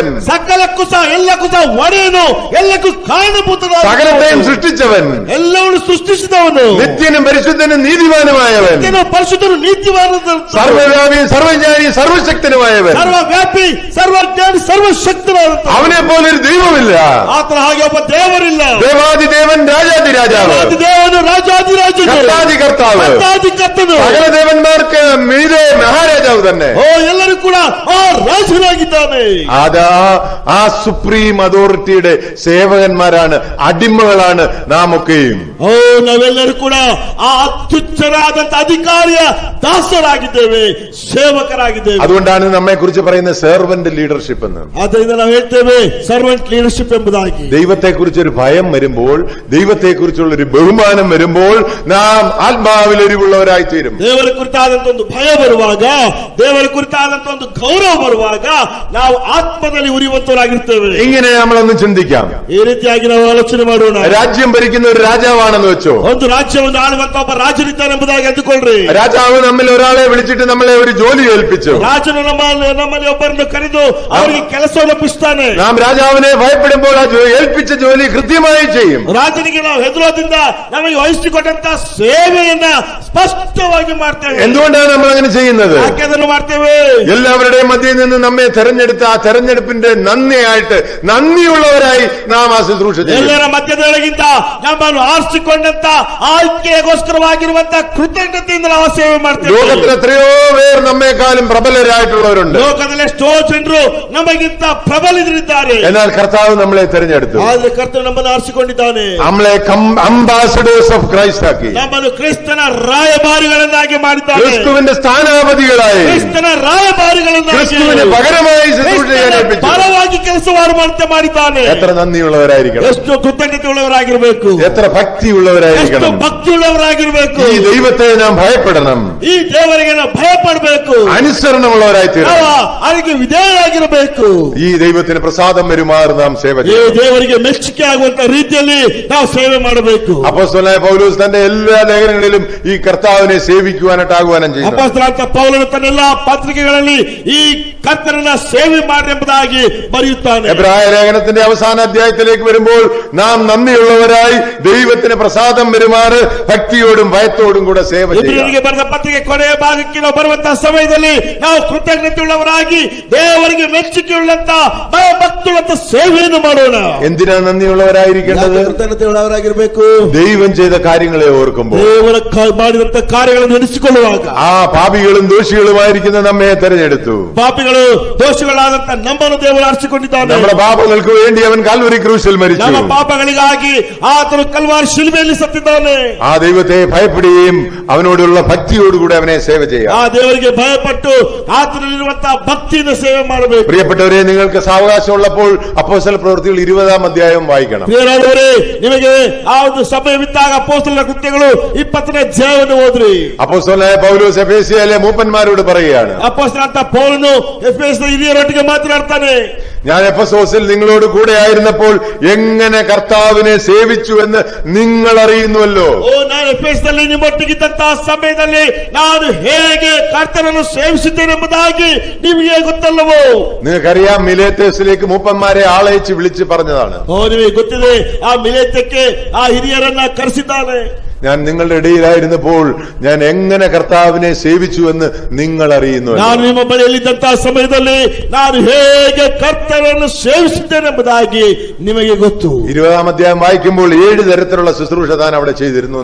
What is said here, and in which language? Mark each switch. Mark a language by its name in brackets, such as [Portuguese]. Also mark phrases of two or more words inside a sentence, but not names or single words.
[Kannada] ಸಕಲಕ್ಕೂ ಸಹ ಎಲ್ಲಕ್ಕೂ ಸಹ ಒಡೆಯನು, ಎಲ್ಲಕ್ಕೂ ಕಾರಣಭೂತನಾದ, [Malayalam] സകലത്തെയും സൃഷ്ടിച്ചവൻ, [Kannada] ಎಲ್ಲವನ್ನು ಸೃಷ್ಟಿಸಿದವನು, [Malayalam] നിത്യനും പരിശുദ്ധനും നീതിമാനുമായവൻ, [Kannada] ಪರಿಶುದ್ಧನು, ನೀತಿವಾದ, [Malayalam] സർവ്വവ്യാപി സർവജ്ഞാനി സർവശക്തനുമായവൻ, [Kannada] ಸರ್ವವ್ಯಾಪಿ, ಸರ್ವಜ್ಞಾನಿ, ಸರ್ವಶಕ್ತನಾದಂತ, [Malayalam] അവനെ പോലൊരു ദൈവമില്ല. [Kannada] ಆತನ ಹಾಗೆ ಒಬ್ಬ ದೇವರಿಲ್ಲ. [Malayalam] ദേവാദിദേവൻ രാജാതിരാജാവ്, [Kannada] ದೇವನು ರಾಜಾಧಿರಾಜನು, [Malayalam] കർത്താതി കർത്താവ്, [Kannada] ಕರ್ತನು, [Malayalam] സകല ദേവന്മാർക്ക് മീതെ മഹാരാജാവ് തന്നെ. [Kannada] ಎಲ್ಲರೂ ಕೂಡ ಆ ರಾಜನಾಗಿದ್ದಾನೆ. [Malayalam] ആ [English] supreme authority's [Malayalam] സേവകന്മാരാണ്, അടിമകളാണ് നാം ഒക്കെയും. [Kannada] ನಾವೆಲ್ಲರೂ ಕೂಡ ಆ ಅತ್ಯುಚ್ಚರಾದಂತ ಅಧಿಕಾರಿಯ ದಾಸರಾಗಿದ್ದೇವೆ, ಸೇವಕರಾಗಿದ್ದೇವೆ. [Malayalam] അതുകൊണ്ടാണ് നമ്മെ കുറിച്ച് പറയുന്ന [English] servant leadership [Malayalam] എന്ന്. [Kannada] ಆದ್ದರಿಂದ ನಾವು ಹೇಳ್ತೇವೆ [English] servant leadership [Kannada] ಎಂಬುದಾಗಿ. [Malayalam] ദൈവത്തെ കുറിച്ചൊരു ഭയം വരുമ്പോൾ, ദൈവത്തെ കുറിച്ചുള്ള ഒരു ബഹുമാനം വരുമ്പോൾ നാം ആത്മാവിൽ എരിവുള്ളവരായി തീരും. [Kannada] ದೇವರ ಕುರಿತಾದಂತ ಒಂದು ಭಯ ಬರುವಾಗ, ದೇವರ ಕುರಿತಾದಂತ ಒಂದು ಗೌರವ ಬರುವಾಗ ನಾವು ಆತ್ಮದಲ್ಲಿ ಉರಿಯುವಂತವರಾಗಿರ್ತೇವೆ. [Malayalam] ഇങ്ങനെ നമ്മളൊന്ന് ചിന്തിക്കാം. [Kannada] ಈ ರೀತಿಯಾಗಿ ನಾವು ಆಲೋಚನೆ ಮಾಡೋಣ. [Malayalam] രാജ്യം ഭരിക്കുന്ന ഒരു രാജാവാണെന്ന് വെച്ചോ, [Kannada] ಒಂದು ರಾಜ್ಯವನ್ನು ಆಳುವಂತ ಒಬ್ಬ ರಾಜನಿದ್ದಾನೆ ಎಂಬುದಾಗಿ ಅಂದುಕೊಳ್ಳ್ರಿ. [Malayalam] രാജാവ് നമ്മിൽ ഒരാളെ വിളിച്ചിട്ട് നമ്മളെ ഒരു ജോലി ഏൽപ്പിച്ചു. [Kannada] ರಾಜನು ನಮ್ಮಲ್ಲಿ ಒಬ್ಬರನ್ನು ಕರೆದು ಅವರಿಗೆ ಕೆಲಸವನ್ನು ಒಪ್ಪಿಸ್ತಾನೆ. [Malayalam] നാം രാജാവിനെ ഭയപ്പെടുമ്പോൾ ആ ഏൽപ്പിച്ച ജോലി കൃത്യമായി ചെയ്യും. [Kannada] ರಾಜನಿಗೆ ನಾವು ಹೆದರೋದ್ರಿಂದ ನಮಗೆ ವಹಿಸಿಕೊಟ್ಟಂತ ಸೇವೆಯನ್ನ ಸ್ಪಷ್ಟವಾಗಿ ಮಾಡ್ತೇವೆ. [Malayalam] എന്തുകൊണ്ടാണ് നമ്മൾ അങ്ങനെ ചെയ്യുന്നത്? [Kannada] ಯಾಕೆ ಅದನ್ನು ಮಾಡ್ತೇವೆ? [Malayalam] എല്ലാവരുടെയും മധ്യയിൽ നിന്ന് നമ്മെ തെരഞ്ഞെടുത്ത ആ തെരഞ്ഞെടുപ്പിന്റെ നന്ദിയുള്ളവരായി നാം ആ ശുശ്രൂഷ ചെയ്യും. [Kannada] ಎಲ್ಲರ ಮಧ್ಯದೊಳಗಿಂತ ನಮ್ಮನ್ನು ಆರಿಸಿಕೊಂಡಂತ ಆಯ್ಕೆಗೋಸ್ಕರವಾಗಿರುವಂತ ಕೃತಜ್ಞತೆಯಿಂದ ನಾವು ಸೇವೆ ಮಾಡ್ತೇವೆ. [Malayalam] ലോകത്തിൽ എത്രയോ പേർ നമ്മെക്കാളും പ്രബലരായിട്ടുള്ളവരുണ്ട്. [Kannada] ಲೋಕದಲ್ಲಿ ಎಷ್ಟೋ ಜನರು ನಮಗಿಂತ ಪ್ರಬಲರಿದ್ದಾರೆ. [Malayalam] എന്നാൽ കർത്താവ് നമ്മളെ തെരഞ്ഞെടുത്തു. [Kannada] ಆದ್ರೆ ಕರ್ತನು ನಮ್ಮನ್ನು ಆರಿಸಿಕೊಂಡಿದ್ದಾನೆ. [Malayalam] നമ്മളെ [English] ambassadors of Christ [Malayalam] ആക്കി. [Kannada] ನಮ್ಮನ್ನು ಕ್ರಿಸ್ತನ ರಾಯಭಾರಿಗಳನ್ನಾಗಿ ಮಾಡಿದ್ದಾನೆ. [Malayalam] ക്രിസ്തുവിന്റെ സ്ഥാനാപതികളായി, [Kannada] ಕ್ರಿಸ್ತನ ರಾಯಭಾರಿಗಳನ್ನಾಗಿ, [Malayalam] ക്രിസ്തുവിന് പകരമായി ശുശ്രൂഷ ചെയ്യാൻ ഏൽപ്പിച്ചു. [Kannada] ಪರವಾಗಿ ಕೆಲಸ ಮಾಡುವಂತೆ ಮಾಡಿದ್ದಾನೆ. [Malayalam] എത്ര നന്ദിയുള്ളവരായിരിക്കണം, [Kannada] ಎಷ್ಟು ಕೃತಜ್ಞತೆ ಉಳ್ಳವರಾಗಿರಬೇಕು, [Malayalam] എത്ര ഭക്തിയുള്ളവരായിരിക്കണം. [Kannada] ಎಷ್ಟು ಭಕ್ತಿಯುಳ್ಳವರಾಗಿರಬೇಕು. [Malayalam] ഈ ദൈവത്തെ നാം ഭയപ്പെടണം, [Kannada] ಈ ದೇವರಿಗೆ ನಾವು ಭಯ ಪಡಬೇಕು, [Malayalam] അനുസരണമുള്ളവരായി തീരണം. [Kannada] ಅದಕ್ಕೆ ವಿಧೇಯರಾಗಿರಬೇಕು. [Malayalam] ഈ ദൈവത്തിന് പ്രസാദം വരുമാറ് നാം സേവ [Kannada] ಈ [Malayalam] ചെയ്യണം. [Kannada] ದೇವರಿಗೆ ಮೆಚ್ಚುಗೆ ಆಗುವಂತ ರೀತಿಯಲ್ಲಿ ನಾವು ಸೇವೆ ಮಾಡಬೇಕು. [Malayalam] അപ്പോസ്തലനായ പൗലോസ് തന്റെ എല്ലാ ലേഖനങ്ങളിലും ഈ കർത്താവിനെ സേവിക്കുവാനായിട്ട് ആഹ്വാനം ചെയ്യുന്നു. [Kannada] ಅಪೊಸ್ತಲನಾದ ಪೌಲನು ತನ್ನ ಎಲ್ಲಾ ಪತ್ರಿಕೆಗಳಲ್ಲಿ ಈ ಕರ್ತನನ್ನ ಸೇವೆ ಮಾಡಿ ಎಂಬುದಾಗಿ ಬರೆಯುತ್ತಾನೆ. [Malayalam] എബ്രായ ലേഖനത്തിന്റെ അവസാന അധ്യായത്തിലേക്ക് വരുമ്പോൾ നാം നന്ദിയുള്ളവരായി ദൈവത്തിന് പ്രസാദം വരുമാറ് ഭക്തിയോടും ഭയത്തോടും കൂടെ സേവ ചെയ്യുക. [Kannada] ಇಬ್ರಿಯರಿಗೆ ಬರೆದ ಪತ್ರಿಕೆ ಕೊನೆಯ ಭಾಗಕ್ಕೆ ನಾವು ಬರುವಂತಹ ಸಮಯದಲ್ಲಿ ನಾವು ಕೃತಜ್ಞತೆ ಉಳ್ಳವರಾಗಿ ದೇವರಿಗೆ ಮೆಚ್ಚುಗೆಯುಳ್ಳಂತ ಭಯಭಕ್ತಿಯುಳ್ಳಂತ ಸೇವೆಯನ್ನು ಮಾಡೋಣ. [Malayalam] എന്തിനാ നന്ദിയുള്ളവരായിരിക്കേണ്ടത്? [Kannada] ಕೃತಜ್ಞತೆ ಉಳ್ಳವರಾಗಿರಬೇಕು. [Malayalam] ദൈവം ചെയ്ത കാര്യങ്ങളെ ഓർക്കുമ്പോൾ, [Kannada] ದೇವರ ಮಾಡಿದಂತ ಕಾರ್ಯಗಳನ್ನು ನೆನೆಸಿಕೊಳ್ಳುವಾಗ, [Malayalam] ആ പാപികളും ദോഷികളുമായിരിക്കുന്ന നമ്മെ തെരഞ്ഞെടുത്തു. [Kannada] ಪಾಪಿಗಳು ದೋಷಗಳಾದಂತ ನಮ್ಮನ್ನು ದೇವರು ಆರಿಸಿಕೊಂಡಿದ್ದಾನೆ. [Malayalam] നമ്മുടെ പാപങ്ങൾക്ക് വേണ്ടി അവൻ കാൽവരി ക്രൂശിൽ മരിച്ചു. [Kannada] ನಮ್ಮ ಪಾಪಗಳಿಗಾಗಿ ಆತನು ಕಲ್ವಾರಿ ಶಿಲುಬೆಯಲ್ಲಿ ಸತ್ತಿದ್ದಾನೆ. [Malayalam] ആ ദൈവത്തെ ഭയപ്പെടുകയും അവനോടുള്ള ഭക്തിയോടുകൂടി അവനെ സേവ ചെയ്യാം. [Kannada] ಆ ದೇವರಿಗೆ ಭಯಪಟ್ಟು ಆತನಲ್ಲಿರುವಂತಹ ಭಕ್ತಿ ಭಕ್ತಿಯಿಂದ ಸೇವೆ ಮಾಡಬೇಕು. [Malayalam] പ്രിയപ്പെട്ടവരെ, നിങ്ങൾക്ക് സാവകാശം ഉള്ളപ്പോൾ അപ്പോസ്തല പ്രവൃത്തികൾ 20-ാം അധ്യായം വായിക്കണം. [Kannada] ಪ್ರಿಯರಾದವರೇ, ನಿಮಗೆ ಆ ಒಂದು ಸಮಯವಿದ್ದಾಗ ಅಪೊಸ್ತಲರ ಕೃತ್ಯಗಳು 20ನೇ ಅಧ್ಯಾಯವನ್ನು ಓದ್ರಿ. [Malayalam] അപ്പോസ്തലനായ പൗലോസ് എഫേസ്യയിലെ മൂപ്പന്മാരോട് പറയുകയാണ്, [Kannada] ಅಪೊಸ್ತಲನಾದ ಪೌಲನು ಎಫೆಸದ ಹಿರಿಯರೊಟ್ಟಿಗೆ ಮಾತನಾಡ್ತಾನೆ. [Malayalam] ഞാൻ എഫെസോസിൽ നിങ്ങളോട് കൂടെ ആയിരുന്നപ്പോൾ എങ്ങനെ കർത്താവിനെ സേവിച്ചു എന്ന് നിങ്ങൾ അറിയുന്നുവല്ലോ. [Kannada] ನಾನು ಎಫೆಸದಲ್ಲಿ ನಿಮ್ಮೊಟ್ಟಿಗಿದ್ದಂತಹ ಸಮಯದಲ್ಲಿ ನಾನು ಹೇಗೆ ಕರ್ತನನ್ನು ಸೇವಿಸಿದ್ದೇನೆಂಬುದಾಗಿ ನಿಮಗೆ ಗೊತ್ತಲ್ಲವೋ? [Malayalam] നിങ്ങൾക്കറിയാം, മിലേത്തസിലേക്ക് മൂപ്പന്മാരെ ആളയച്ച് വിളിച്ച് പറഞ്ഞതാണ്. [Kannada] ನಿಮಗೆ ಗೊತ್ತಿದೆ, ಆ ಮಿಲೇತಕ್ಕೆ ಆ ಹಿರಿಯರನ್ನ ಕರೆಸಿದ್ದಾನೆ. [Malayalam] ഞാൻ നിങ്ങളുടെ ഇടയിലായിരുന്നപ്പോൾ ഞാൻ എങ്ങനെ കർത്താവിനെ സേവിച്ചു എന്ന് നിങ്ങൾ അറിയുന്നു. [Kannada] ನಾನು ನಿಮ್ಮ ಬಳಿಯಲ್ಲಿದ್ದಂತಹ ಸಮಯದಲ್ಲಿ ನಾನು ಹೇಗೆ ಕರ್ತನನ್ನು ಸೇವಿಸಿದ್ದೇನೆಂಬುದಾಗಿ ನಿಮಗೆ ಗೊತ್ತು. [Malayalam] 20-ാം അധ്യായം വായിക്കുമ്പോൾ 7 തരത്തിലുള്ള ശുശ്രൂഷ താൻ അവിടെ ചെയ്തിരുന്നു.